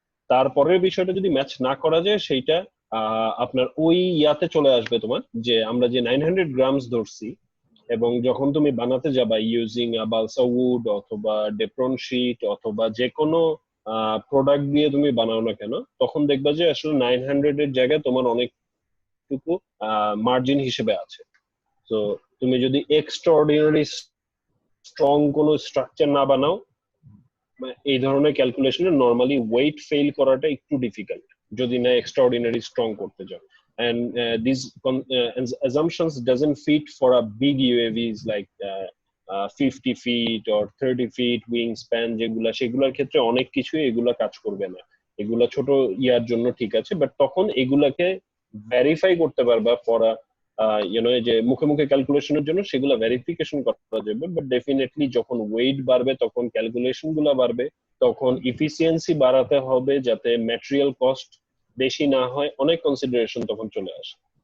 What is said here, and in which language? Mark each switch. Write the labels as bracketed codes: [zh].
[bn] তারপরের বিষয়টা যদি ম্যাচ না করা যায়, সেইটা আপনার ওই ইয়াতে চলে আসবে তোমার, যে আমরা যে 900 গ্রামস ধরছি, এবং যখন তুমি বানাতে যাবা ইউজিং বালসা উড অথবা ডেপ্রন শিট অথবা যে কোনো প্রোডাক্ট দিয়ে তুমি বানাও না কেন, তখন দেখবা যে আসলে 900 এর জায়গায় তোমার অনেকটুকু মার্জিন হিসেবে আছে। তো তুমি যদি এক্সট্রাঅর্ডিনারি স্ট্রং কোনো স্ট্রাকচার না বানাও, এই ধরনের ক্যালকুলেশনে নরমালি ওয়েট ফেল করাটা একটু ডিফিকাল্ট, যদি না এক্সট্রাঅর্ডিনারি স্ট্রং করতে যাও। [en] And these assumptions doesn't fit for a big UAVs like 50 feet or 30 feet wingspan, [bn] যেগুলা সেগুলোর ক্ষেত্রে অনেক কিছু এগুলা কাজ করবে না। এগুলা ছোট ইয়ার জন্য ঠিক আছে, বাট তখন এগুলাকে ভেরিফাই করতে পারবা ফর যে মুখে মুখে ক্যালকুলেশনের জন্য সেগুলো ভেরিফিকেশন করা যাবে। বাট ডেফিনেটলি যখন ওয়েট বাড়বে, তখন ক্যালকুলেশন গুলা বাড়বে, তখন ইফিসিয়েন্সি বাড়াতে হবে যাতে ম্যাটেরিয়াল কস্ট বেশি না হয়, অনেক কনসিডারেশন তখন চলে আসে।